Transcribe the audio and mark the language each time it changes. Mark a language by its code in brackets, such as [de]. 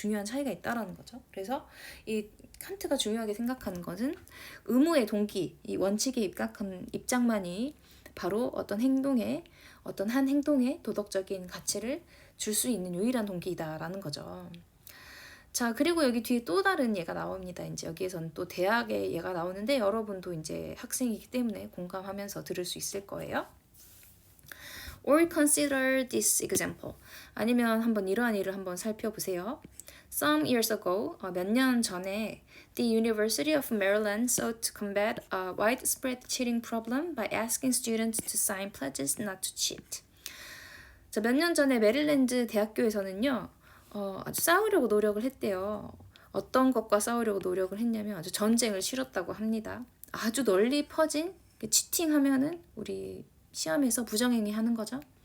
[ko] 중요한 차이가 있다라는 거죠. 그래서 이 칸트가 중요하게 생각하는 것은 의무의 동기, 이 원칙에 입각한 입장만이 바로 어떤 한 행동에 도덕적인 가치를 줄 수 있는 유일한 동기이다라는 거죠. 자, 그리고 여기 뒤에 또 다른 예가 나옵니다. 이제 여기에서는 또 대학의 예가 나오는데 여러분도 이제 학생이기 때문에 공감하면서 들을 수 있을 거예요. [en] Or consider this example. [ko] 아니면 한번 이러한 일을 한번 살펴보세요. [en] Some years ago, [ko] 몇 년 전에 [en] the University of Maryland sought to combat a widespread cheating problem by asking students to sign pledges not to cheat. [ko] 자, 몇 년 전에 메릴랜드 대학교에서는요, 아주 싸우려고 노력을 했대요. 어떤 것과 싸우려고 노력을 했냐면 아주 전쟁을 치렀다고 합니다. 아주 널리 퍼진 치팅하면은 우리 시험에서 부정행위 하는 거죠.